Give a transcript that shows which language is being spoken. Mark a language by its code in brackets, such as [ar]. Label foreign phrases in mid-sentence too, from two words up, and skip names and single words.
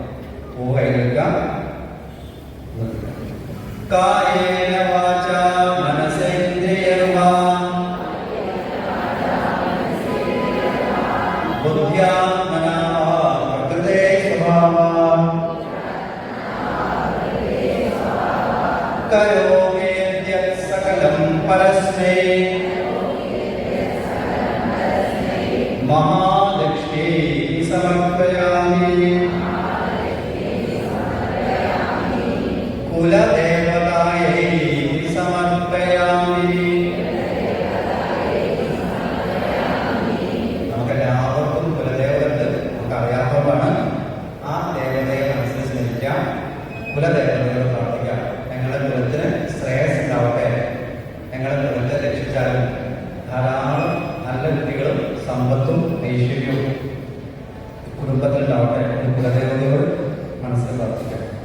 [ml] പൂ കൈകഴുകാം. [sa] കായേന വാചാ മനസേന്ദ്രിയർവാ ബുദ്ധ്യാത്മനാ പ്രകൃതേ സ്വഭാവാ കരോമേദ്യ സകലം പരസ്മൈ महालक्ष्मी समर्पयामि कुलदेवतायै समर्पयामि [ml] നമുക്കെല്ലാവർക്കും കുലദേവതയുണ്ട്, നമുക്കറിയാവുന്നതാണ്. ആ ദേവതയെ മനസ്സിൽ സ്മരിക്കാം, കുലദേവതയോട് പ്രാർത്ഥിക്കാം. ഞങ്ങളുടെ കുലത്തിന് ശ്രേയസ് ഉണ്ടാവട്ടെ, ഞങ്ങളുടെ കുലത്തെ രക്ഷിച്ചാലും ധാരാളം നല്ല കുട്ടികളും സമ്പത്തും ഐശ്വര്യവും കുടുംബത്തിലുണ്ടാവട്ടെ എന്ന് കുലദേവതയോട് മനസ്സിൽ പ്രാർത്ഥിക്കാം.